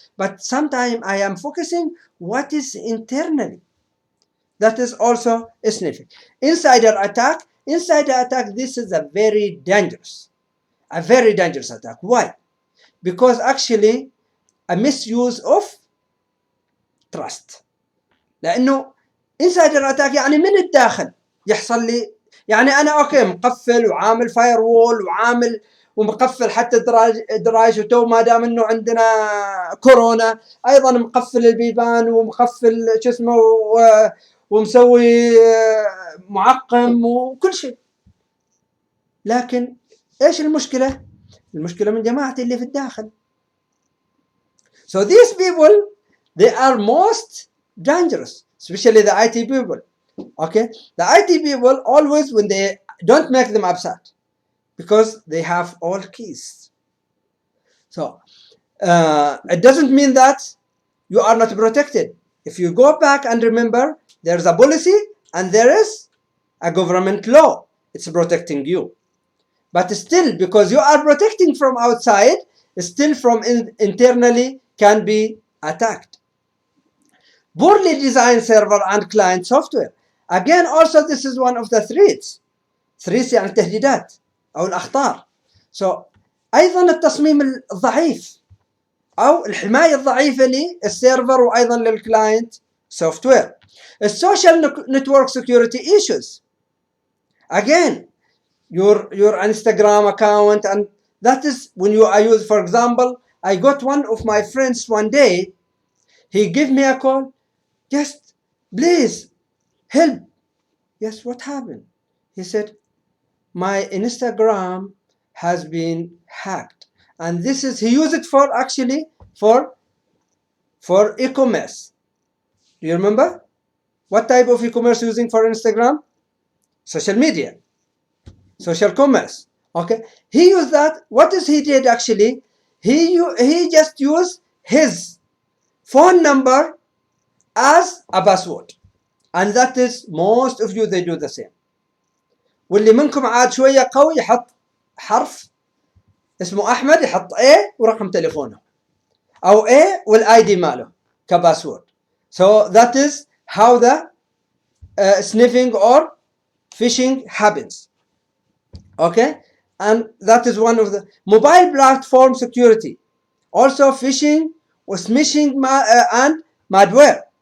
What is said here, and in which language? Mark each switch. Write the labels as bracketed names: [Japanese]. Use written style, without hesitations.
[English] But sometimes I am focusing what is internally. That is also a sniffing. Insider attack. Insider attack, this is a very dangerous attack. Why? Because actually a misuse of trust. [Arabic] لأنه insider attack يعني من الداخل يحصل لي، يعني أنا أوكي مقفل وعامل فاير وول وعامل ومقفل حتى دراج وتو ما دام إنه عندنا كورونا أيضا مقفل البيبان ومقفل شو اسمه ومسوي معقم وكل شيء. لكن إيش المشكلة؟ المشكلة من جماعتي اللي في الداخل. [English] So these people, they are most dangerous, especially the IT people. Okay, the IT people always, when they don't make them upset, because they have all keys. So it doesn't mean that you are not protected. If you go back and remember, there's a policy and there is a government law. It's protecting you. But still, because you are protecting from outside, still from internally can be attacked. Poorly designed server and client software. Again, also this is one of the threats. Threats [Arabic] يعني التهديدات أو الأخطار. So أيضا التصميم الضعيف أو الحماية الضعيفة للسيرفر وأيضا للكلاينت software. [English] Social network security issues. Again, your Instagram account, and that is when you use, for example, I got one of my friends one day, he gave me a call, just please help. Yes, what happened? He said, my Instagram has been hacked. And this is, he used it for actually for e-commerce. Do you remember? What type of e-commerce using for Instagram? Social media. Social commerce. Okay. He used that. What is he did actually? He just used his phone number as a password. And that is most of you, they do the same. [Arabic] واللي منكم عاد شوية قوي يحط حرف اسمه أحمد، يحط A ورقم تليفونه، أو A والID ماله كباسورد. [English] So that is how the sniffing or phishing happens. Okay, and that is one of the mobile platform security. Also phishing or smishing and malware.